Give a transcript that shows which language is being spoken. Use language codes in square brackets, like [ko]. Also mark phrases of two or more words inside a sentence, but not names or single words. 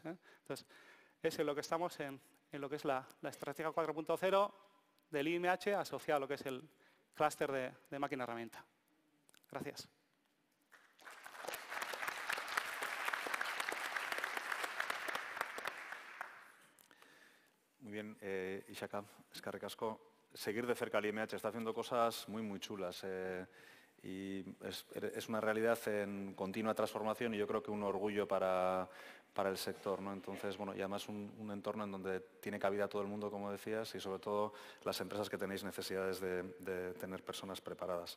[es] Entonces, es en lo que estamos en lo que es la estrategia 4.0 del IMH asociado a lo que es el clúster de máquina-herramienta. Gracias. Muy bien, [eu] Ishaka, eskerrik asko. [es] Seguir de cerca al IMH está haciendo cosas muy chulas y es una realidad en continua transformación y yo creo que un orgullo para el sector, ¿no? Entonces, bueno, y además un entorno en donde tiene cabida todo el mundo, como decías, y sobre todo las empresas que tenéis necesidades de tener personas preparadas.